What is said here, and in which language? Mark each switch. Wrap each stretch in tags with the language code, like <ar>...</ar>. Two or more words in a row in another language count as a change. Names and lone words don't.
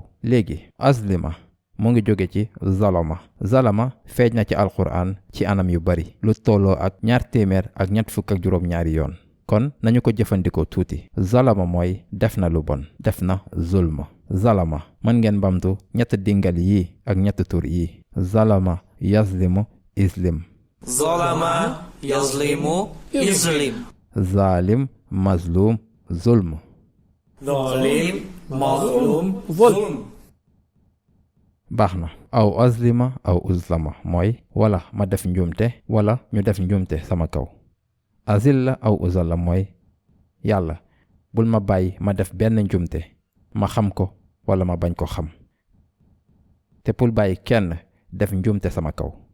<wo>léegi azlima mu ngi jóge ci zalama feeñ na ci alquran ci anam yu bari, lu tolloo ak 252 yoon. kon nañu ko jëfandikoo tuuti. zalama mooy def na lu bon, def na zulma. zalama mën ngeen bamtu ñett dingal yi ak ñett tur yi.</wo> <ar>ظلم يظلم ظلما. ظلم يظلم ظلما. ظالم مظلوم ظلم. ظالم مظلوم ظلم.</ar> <wo>baax na. aw azlima aw uzlama mooy wala ma def njumte wala ñu def njumte sama kaw. azilla aw uzalla mooy yàlla bul ma bàyyi ma def benn njumte, ma xam ko wala ma bañ ko xam, te bul bàyyi kenn def njumte sama kaw.</wo>